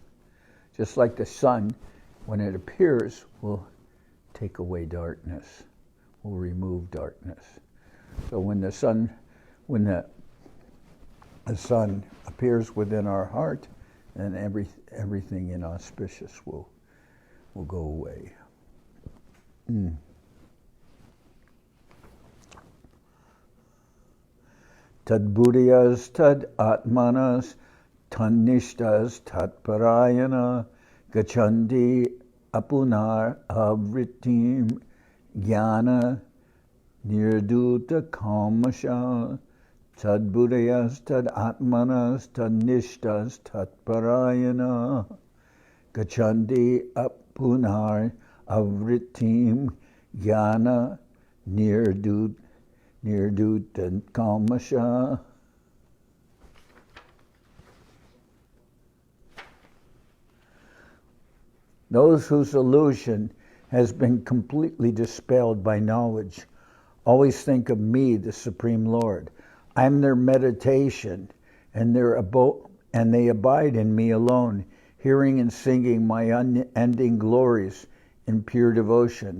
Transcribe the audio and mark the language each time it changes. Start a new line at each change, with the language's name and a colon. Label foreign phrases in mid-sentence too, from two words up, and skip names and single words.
English: Just like the sun, when it appears, will take away darkness, will remove darkness. So when the sun appears within our heart, then everything inauspicious will go away.
Sanskrit: तद् बुद्धयस् तद् आत्मानस् तन्निष्ठास् तत् परायणा गच्छन्ति अपुनर् आवृत्तिं ज्ञान निर्धूत कल्मषाः. तद् बुद्धयस् तद् आत्मानस् तन्निष्ठास् तत् परायणा गच्छन्ति अपुनर् आवृत्तिं ज्ञान निर्धूत कल्मषाः.
English: Those whose illusion has been completely dispelled by knowledge always think of me, the Supreme Lord. I'm their meditation, and they abide in me alone, hearing and singing my unending glories in pure devotion.